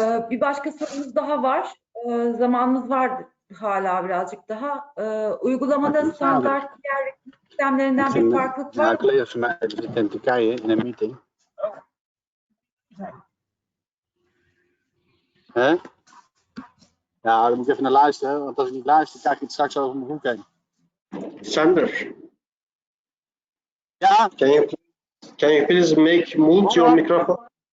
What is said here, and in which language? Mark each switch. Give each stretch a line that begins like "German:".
Turkish: Bir başka sorumuz daha var. Zamanımız var hala birazcık daha. Uygulamada standart diğer sistemlerinden bir farklılık var mı?
Dutch: Collega's van mij zitten in Turkije in een meeting. Hè? Ja, dan moet ik even naar luisteren, want als ik niet luister, krijg ik het straks over mijn hoek heen. Sander. Ja.
English: Can you please mute your microphone?